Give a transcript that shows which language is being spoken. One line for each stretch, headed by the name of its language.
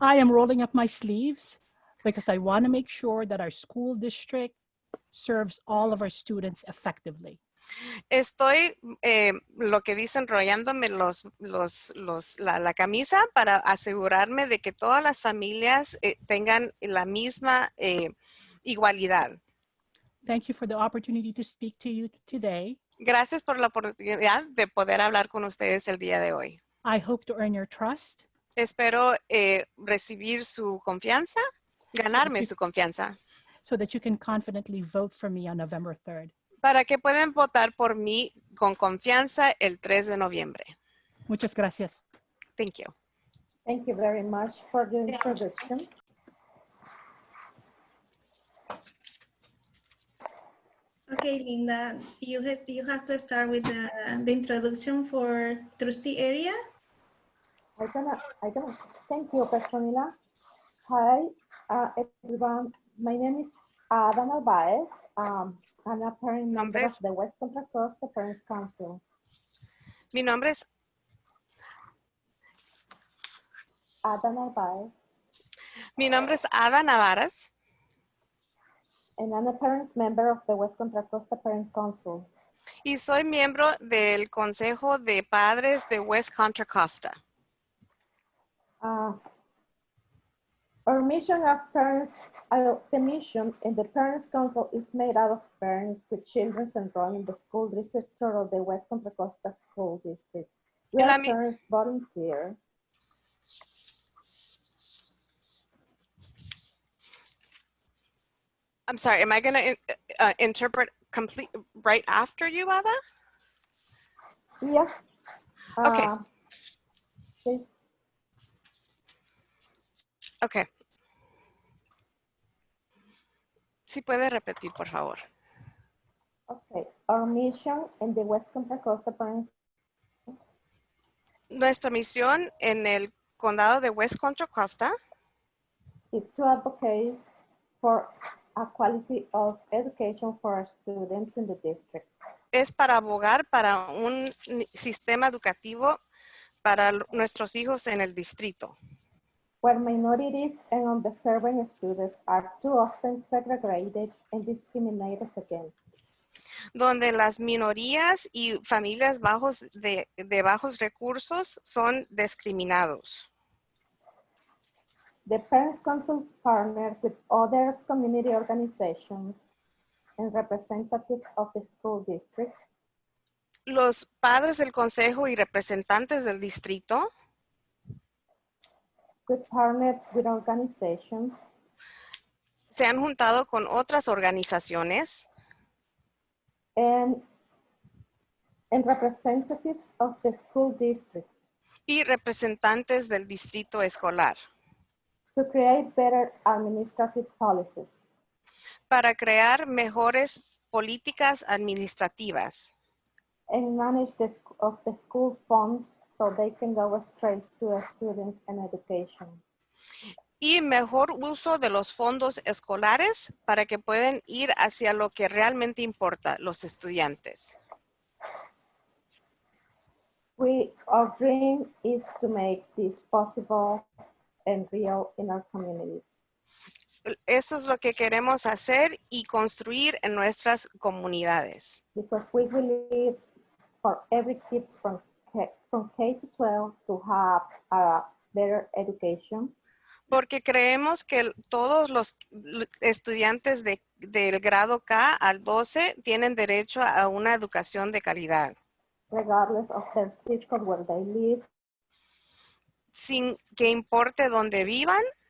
English: I am rolling up my sleeves because I want to make sure that our school district serves all of our students effectively.
Spanish: Estoy, lo que dice, enrollándome la camisa para asegurarme de que todas las familias tengan la misma igualdad.
English: Thank you for the opportunity to speak to you today.
Spanish: Gracias por la oportunidad de poder hablar con ustedes el día de hoy.
English: I hope to earn your trust.
Spanish: Espero recibir su confianza, ganarme su confianza,
English: so that you can confidently vote for me on November 3rd.
Spanish: para que puedan votar por mí con confianza el 3 de noviembre. Muchas gracias.
English: Thank you. Thank you very much for the introduction. Okay, Linda, you have to start with the introduction for trustee area. I gonna. Thank you, Petronila. Hi, everyone. My name is Ada Narvaez. I'm a parent member of the West Contra Costa Parents Council.
Spanish: Mi nombre es Ada Narvaez. Ada Navarras.
English: And I'm a parents member of the West Contra Costa Parents Council.
Spanish: Y soy miembro del Consejo de Padres de West Contra Costa.
English: Our mission of parents, the mission in the Parents Council is made out of parents with children enrolled in the school district of the West Contra Costa School District. We are parents volunteer. I'm sorry, am I going to interpret complete right after you, Ada? Yeah. Okay. Please. Okay.
Spanish: Si puede repetir, por favor.
English: Okay. Our mission in the West Contra Costa Parents.
Spanish: Nuestra misión en el condado de West Contra Costa
English: is to advocate for a quality of education for our students in the district.
Spanish: Es para abogar para un sistema educativo para nuestros hijos en el distrito.
English: Where minorities and underserved students are too often segregated and discriminated against.
Spanish: Donde las minorías y familias de bajos recursos son discriminados.
English: The Parents Council partnered with other community organizations and representatives of the school district.
Spanish: Los padres del consejo y representantes del distrito
English: We partnered with organizations
Spanish: se han juntado con otras organizaciones
English: and representatives of the school district
Spanish: y representantes del distrito escolar
English: to create better administrative policies
Spanish: para crear mejores políticas administrativas
English: and manage the school funds so they can go straight to the students and education.
Spanish: y mejor uso de los fondos escolares para que puedan ir hacia lo que realmente importa, los estudiantes.
English: Our dream is to make this possible and real in our communities.
Spanish: Esto es lo que queremos hacer y construir en nuestras comunidades.
English: Because we believe for every kid from K to 12 to have a better education.
Spanish: Porque creemos que todos los estudiantes del grado K al 12 tienen derecho a una educación de calidad.
English: Regardless of their zip code where they live.
Spanish: Sin que importe dónde vivan.